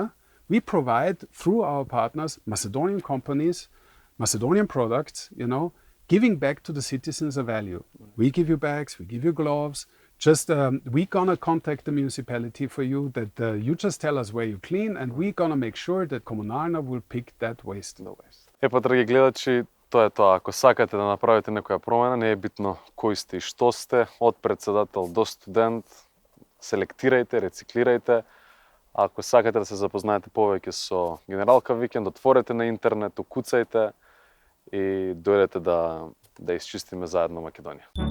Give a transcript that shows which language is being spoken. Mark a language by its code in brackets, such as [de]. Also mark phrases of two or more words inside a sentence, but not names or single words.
[en] We provide through our partners, Macedonian companies, Macedonian products, giving back to the citizens a value. We give you bags, we give you gloves. Just we're gonna contact the municipality for you that you just tell us where you clean, and we're gonna make sure that Komunalna will pick that waste. [mk] Епа, драги гледачи, тоа е тоа. Ако сакате да направите некоја промена, не е битно кој сте и што сте, од председател до студент, селектирајте, рециклирајте. Ако сакате да се запознаете повеќе со Генералка Викенд, отворете на интернет, укуцајте и дојдете да исчистиме заедно Македонија.